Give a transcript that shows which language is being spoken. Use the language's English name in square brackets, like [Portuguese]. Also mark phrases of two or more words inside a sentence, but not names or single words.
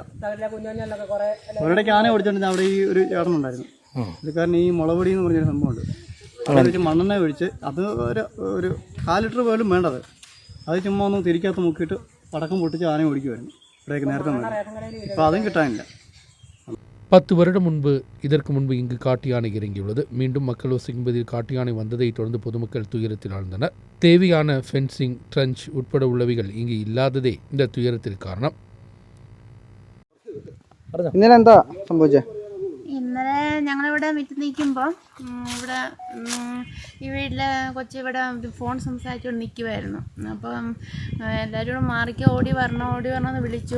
[Malayalam] ഒരിടയ്ക്ക് ആന ഓടിച്ചിട്ടുണ്ടെങ്കിൽ അവിടെ ഈ ഒരു ചേട്ടനുണ്ടായിരുന്നു. പുള്ളിക്കാരൻ ഈ മുളപൊടി എന്ന് പറഞ്ഞൊരു സംഭവമുണ്ട്. അവിടെ വെച്ച് മണ്ണെണ്ണ ഒഴിച്ച് അത് ഒരു 4 ലിറ്റർ പോലും വേണ്ടത്. അത് ചുമ്മാ ഒന്ന് തിരിക്കകത്ത് മുക്കിയിട്ട് പടക്കം പൊട്ടിച്ച് ആന ഓടിക്കുമായിരുന്നു ഇവിടേക്ക് നേരത്തെ. ഇപ്പോൾ അതും കിട്ടാനില്ല. [Tamil] 10 வருடம் முன்பு இதற்கு முன்பு இங்கு காட்டு யானை இறங்கியுள்ளது. மீண்டும் மக்கள் வசிக்கும் பகுதியில் காட்டு யானை வந்ததை தொடர்ந்து பொதுமக்கள் துயரத்தில் ஆழ்ந்தனர். தேவையான [English] fencing, trench [Tamil] உட்பட உள்ளவைகள் இங்கு இல்லாததே இந்த துயரத்திற்கு காரணம். [Malayalam] ഇന്നലെ എന്താ സംഭവിച്ചത്? ഇന്നലെ ഞങ്ങളിവിടെ മിറ്റ് നിൽക്കുമ്പോൾ ഇവിടെ ഈ വീട്ടിലെ കൊച്ചി ഇവിടെ ഫോൺ സംസാരിച്ചുകൊണ്ട് നിൽക്കുമായിരുന്നു. അപ്പം എല്ലാവരും കൂടെ മാറിക്ക് ഓടി വരണമെന്ന് വിളിച്ചു.